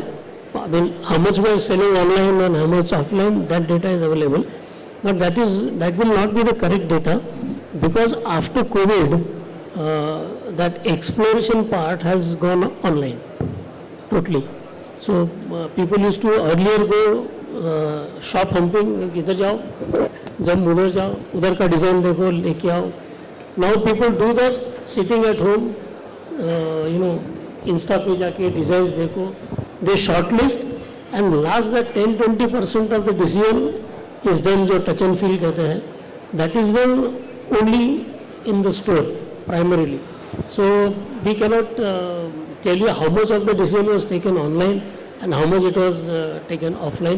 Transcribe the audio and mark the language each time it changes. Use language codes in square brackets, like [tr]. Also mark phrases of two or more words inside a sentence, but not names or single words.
[en] I mean, how much we are selling online and how much offline, that data is available. But that will not be the correct data, because after COVID, that exploration part has gone online totally. So people used to earlier go shop humping, [hi] इधर जाओ, जब उधर जाओ, उधर का design देखो, लेके आओ. [en] Now people do that sitting at home, [hi] Insta pe jaake designs dekho, [en] they shortlist, and last that 10-20% of the decision is done [hi] jo touch and feel kehte hai. [en] That is done only in the store primarily. So we cannot tell you how much of the decision was taken online and how much it was taken offline.